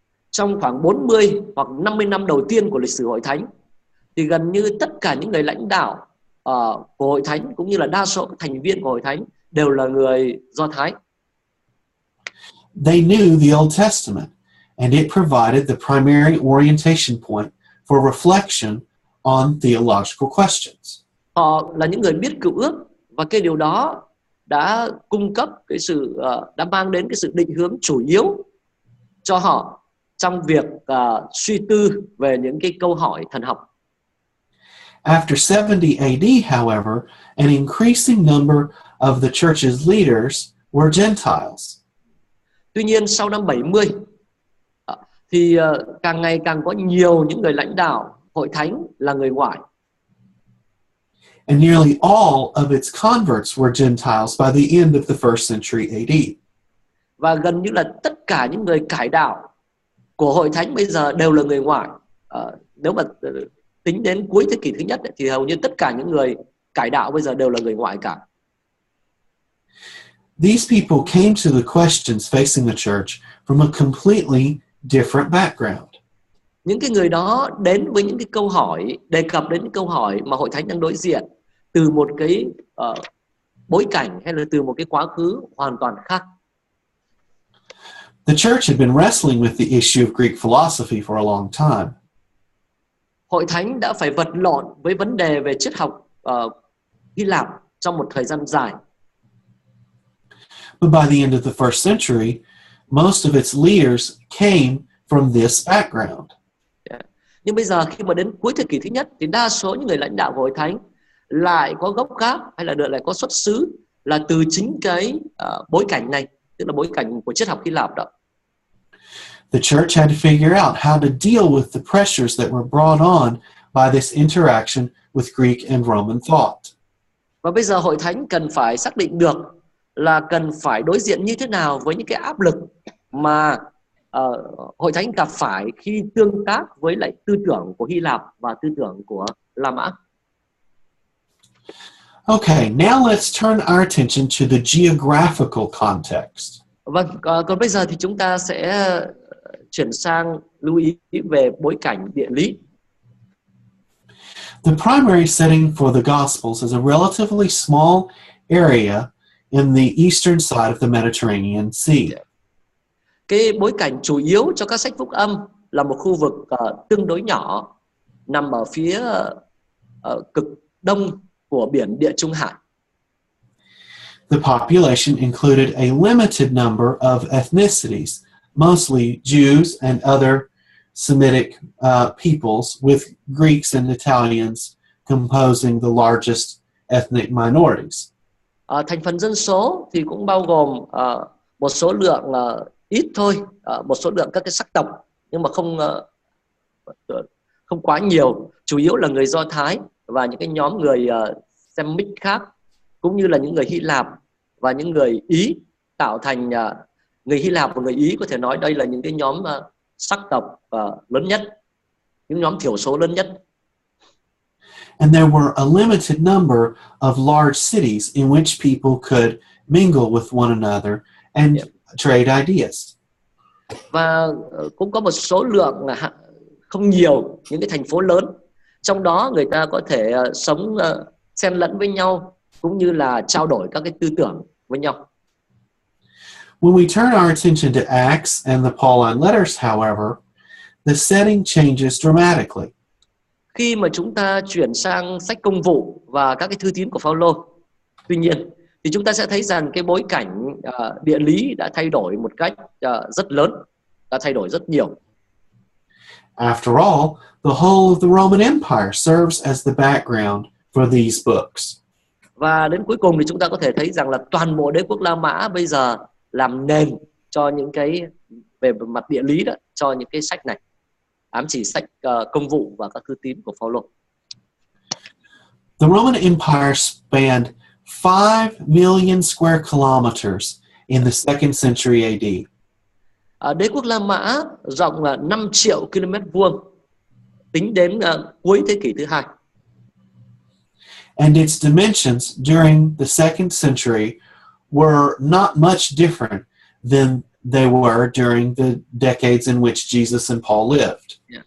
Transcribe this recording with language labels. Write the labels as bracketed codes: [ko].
[vi] Trong khoảng 40 hoặc 50 năm đầu tiên của lịch sử hội thánh, thì gần như tất cả những người lãnh đạo của hội thánh cũng như là đa số các thành viên của hội thánh đều là người Do Thái. [en] They knew the Old Testament, and it provided the primary orientation point for reflection on theological questions. [vi] Họ là những người biết cựu ước, và cái điều đó đã cung cấp cái sự đã mang đến cái sự định hướng chủ yếu cho họ trong việc suy tư về những cái câu hỏi thần học. [en] After 70 AD, however, an increasing number of the church's leaders were Gentiles. [vi] Tuy nhiên sau năm 70 thì càng ngày càng có nhiều những người lãnh đạo hội thánh là người ngoại. [en] And nearly all of its converts were Gentiles by the end of the first century AD. [vi] Và gần như là tất cả những người cải đạo của hội thánh bây giờ đều là người ngoại. Nếu mà tính đến cuối thế kỷ thứ nhất thì hầu như tất cả những người cải đạo bây giờ đều là người ngoại cả. [en] These people came to the questions facing the church from a completely different background. [vi] Những cái người đó đến với những cái câu hỏi, đề cập đến những câu hỏi mà hội thánh đang đối diện từ một cái bối cảnh hay là từ một cái quá khứ hoàn toàn khác. [en] The church had been wrestling with the issue of Greek philosophy for a long time. [vi] Hội thánh đã phải vật lộn với vấn đề về triết học Hy Lạp trong một thời gian dài. [en] But by the end of the first century, most of its leaders came from this background. [vi] Nhưng bây giờ khi mà đến cuối thế kỷ thứ nhất thì đa số những người lãnh đạo của hội thánh lại có gốc gác hay là lại có xuất xứ là từ chính cái bối cảnh này, tức là bối cảnh của triết học Hy Lạp đó. [en] The church had to figure out how to deal with the pressures that were brought on by this interaction with Greek and Roman thought. [vi] Và bây giờ hội thánh cần phải xác định được là cần phải đối diện như thế nào với những cái áp lực mà hội thánh gặp phải khi tương tác với lại tư tưởng của Hy Lạp và tư tưởng của La Mã. [en] Okay, now let's turn our attention to the geographical context. [vi] Vâng, còn bây giờ thì chúng ta sẽ chuyển sang lưu ý về bối cảnh địa lý. [en] The primary setting for the Gospels is a relatively small area in the eastern side of the Mediterranean Sea. [vi] Cái bối cảnh chủ yếu cho các sách phúc âm là một khu vực tương đối nhỏ nằm ở phía cực đông của biển Địa Trung Hải. [en] The population included a limited number of ethnicities, mostly Jews and other Semitic peoples, with Greeks and Italians composing the largest ethnic minorities. [vi] Thành phần dân số thì cũng bao gồm một số lượng ít thôi, một số lượng các cái sắc tộc, nhưng mà không quá nhiều, chủ yếu là người Do Thái và những cái nhóm người Semitic khác, cũng như là những người Hy Lạp và những người Ý, tạo thành người Hy Lạp và người Ý có thể nói đây là những cái nhóm sắc tộc lớn nhất, những nhóm thiểu số lớn nhất. [en] And there were a limited number of large cities in which people could mingle with one another and trade ideas. [vi] Và cũng có một số lượng không nhiều những cái thành phố lớn, trong đó người ta có thể sống xen lẫn với nhau cũng như là trao đổi các cái tư tưởng với nhau. [en] When we turn our attention to Acts and the Pauline letters, however, the setting changes dramatically. [vi] Khi mà chúng ta chuyển sang sách Công vụ và các cái thư tín của Phaolô, tuy nhiên thì chúng ta sẽ thấy rằng cái bối cảnh địa lý đã thay đổi một cách rất lớn, đã thay đổi rất nhiều. [en] After all, the whole of the Roman Empire serves as the background for these books. [vi] Và đến cuối cùng thì chúng ta có thể thấy rằng là toàn bộ đế quốc La Mã bây giờ làm nền cho những cái về mặt địa lý đó, cho những cái sách này, ám chỉ sách Công vụ và các thư tín của Phaolô. [en] The Roman Empire spanned 5 million square kilometers in the 2nd century AD. [vi] Đế quốc La Mã rộng là 5 triệu km vuông tính đến cuối thế kỷ thứ hai. [en] And its dimensions during the 2nd century were not much different than they were during the decades in which Jesus and Paul lived.